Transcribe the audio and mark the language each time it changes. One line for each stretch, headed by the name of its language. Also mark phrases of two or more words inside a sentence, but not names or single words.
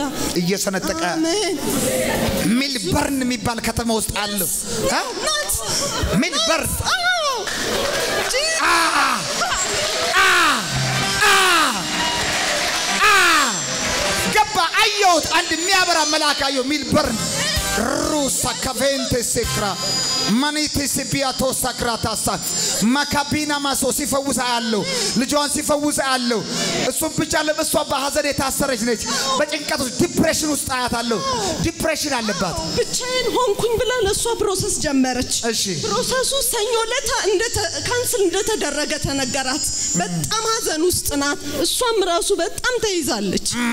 Amharic: እየሰነጠቀ አሜን ሜልበርን የሚባል ከተማ ውስጥ አለ ሜልበርን ገባ አየሁት አንድ የሚያበራ መልአክ አየሁ ሜልበርን rusa cavente secra manite sebiato sacratasa makabina maso ሲፈውስ አያለው ልጇን ሲፈውስ አያለው እሱም ብቻ ለበሷ በሐዘን የታሰረች ነች በጭንቀት ውስጥ ዲፕሬሽን ውስጥ አያታለው ዲፕሬሽን አለባት ብቻዬን ሆንኩኝ ብላ ለሷ ፕሮሰስ ጀመረች ፕሮሰሱ ሰኞ ለታ ካንስል እንደተደረገ ተነገራት በጣም ሐዘን ውስጥ ናት እሷም ራሱ በጣም ተይዛለች